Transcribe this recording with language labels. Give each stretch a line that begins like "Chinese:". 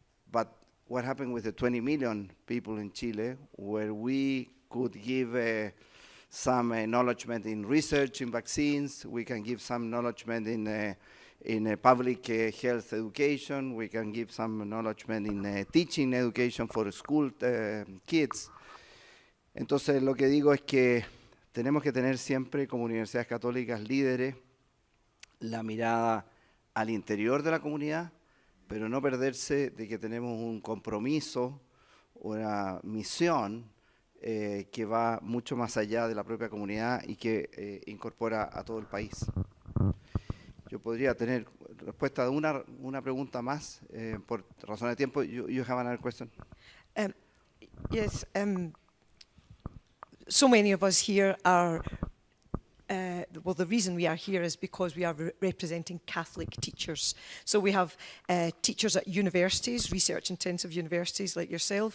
English: But what happened with the 20 million people in Chile, where we could give some acknowledgement in research in vaccines, we can give some acknowledgement in public health education, we can give some acknowledgement in teaching education for school kids.
Spanish: Entonces lo que digo es que tenemos que tener siempre como universidades católicas líderes la mirada al interior de la comunidad, pero no perderse de que tenemos un compromiso, una misión que va mucho más allá de la propia comunidad y que incorpora a todo el país. Yo podría tener respuesta de una pregunta más, por razón de tiempo.
English: You have another question? Yes. So many of us here are, well, the reason we are here is because we are representing Catholic teachers. So we have teachers at universities, research-intensive universities like yourself.